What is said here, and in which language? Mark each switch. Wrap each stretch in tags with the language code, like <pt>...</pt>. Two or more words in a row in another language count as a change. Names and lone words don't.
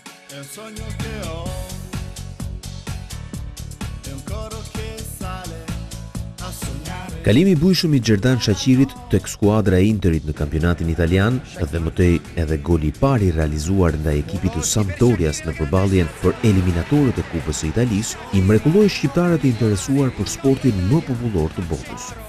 <it>il sogno che ho è un coro che sale a sognare.</it> <sq>Kalimi i bujshëm i Xherdan Shaqirit tek skuadra e Interit në kampionatin italian dhe më tej edhe goli i parë i realizuar ndaj ekipit të Sampdorias në përballjen për eliminatorët e Kupës së Italisë i mrekulloi shqiptarët e interesuar për sportin më popullor të botës.</sq>